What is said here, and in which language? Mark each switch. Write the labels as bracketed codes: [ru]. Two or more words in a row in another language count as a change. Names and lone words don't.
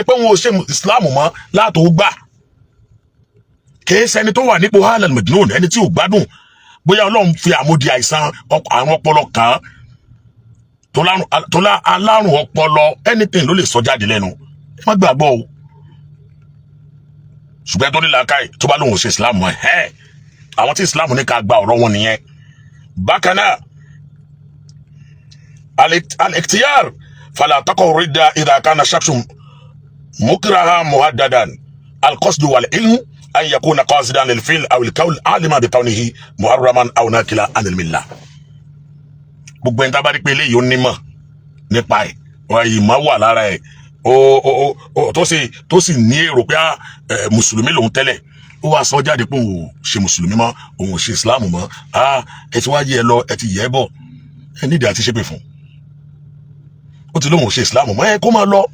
[yo] pé òun ò ṣe islam mọ́ látò gbà kìí ṣẹni tó wà nípò [ar] حال المجنون [yo] ẹni tí ò gbádùn bóyá ọlọ́run fi àmódi àìsàn àrùn ọpọlọ kan tó lá alárùn ọpọlọ anything ló lè sọ jáde lẹ́nu ẹ má gbàgbọ́ o ṣùgbọ́n tó ní làákàyè tó bá lóun ṣe islam mọ́ àwọn tí islam ní ká gba ọ̀rọ̀ wọn nìyẹn. bákan náà [ar] الاختيار فلا تقع الردة إذا كان شخص مكرها مهددا القصد والعلم أن يكون قاصدا للفعل أو القول عالما بكونه محرما أو ناكلا عن الملة. [yo] gbogbo ẹni tá a bá rí pé eléyìí ó nímọ̀ nípa ẹ̀ ìmọ̀ wà lára ẹ̀ tó sì ní èrò pé mùsùlùmí lòun tẹ́lẹ̀ ó wá sọ jáde pé òun ò ṣe mùsùlùmí mọ́ òun ò ṣe islam mọ́ ẹ ti wá yẹ ẹ lọ ẹ ti yẹ ẹ bọ̀ ẹ nídìí àti ṣépè fún ó ti lóun ò ṣe islam mọ́ ẹ kó máa lọ.